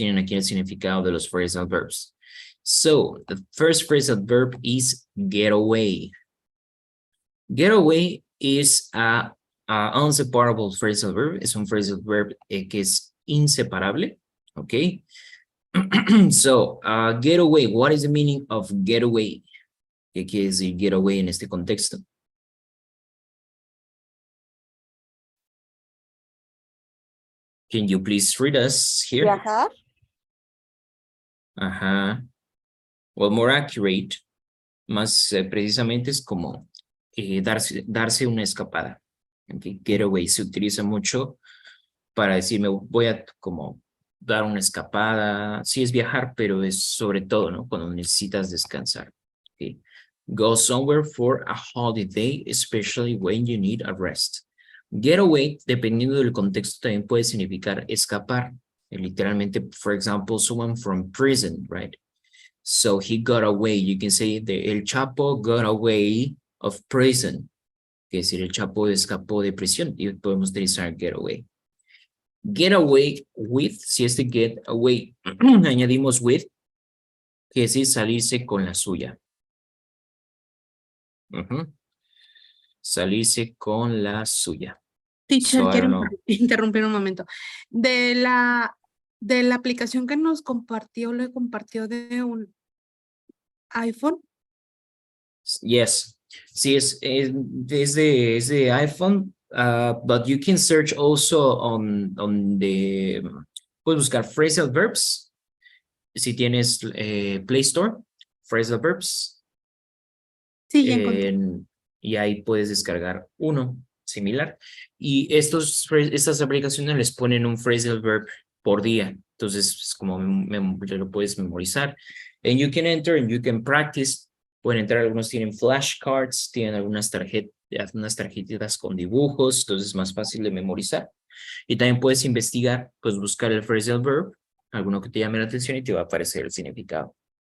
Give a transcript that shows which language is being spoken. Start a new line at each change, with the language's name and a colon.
Spanish: Tienen aquí el significado de los phrasal verbs.
English: So, the first phrasal verb is get away. Get away is a inseparable phrasal verb.
Spanish: Es un phrasal verb que es inseparable. Okay.
English: So, get away. What is the meaning of get away?
Spanish: ¿Qué quiere decir get away en este contexto?
English: Can you please read us here?
Spanish: Viajar. Ajá.
English: Well, more accurate,
Spanish: más precisamente es como darse una escapada. Okay. Getaway se utiliza mucho para decir me voy a como dar una escapada. Sí es viajar, pero es sobre todo, ¿no? Cuando necesitas descansar. Okay.
English: Go somewhere for a holiday, especially when you need a rest.
Spanish: Get away, dependiendo del contexto, también puede significar escapar. Literalmente,
English: for example, someone from prison, right? So he got away. You can say El Chapo got away of prison.
Spanish: Que es decir, el Chapo escapó de prisión y podemos utilizar get away. Get away with, si es de get away, añadimos with, que es decir, salirse con la suya. Salirse con la suya.
English: Teacher, So, I
Spanish: quiero
English: don't know.
Spanish: interrumpir un momento. De la aplicación que nos compartió, le compartió de un iPhone.
English: Yes.
Spanish: Sí, es de iPhone,
English: but you can search also on the,
Spanish: puedes buscar phrasal verbs, si tienes Play Store, phrasal verbs, Sí, ya encontré. y ahí puedes descargar uno similar. Y estas aplicaciones les ponen un phrasal verb por día, entonces es como lo puedes memorizar.
English: And you can enter and you can practice.
Spanish: Pueden entrar, algunos tienen flashcards, tienen algunas tarjetitas con dibujos, entonces es más fácil de memorizar. Y también puedes investigar, pues buscar el phrasal verb, alguno que te llame la atención y te va a aparecer el significado.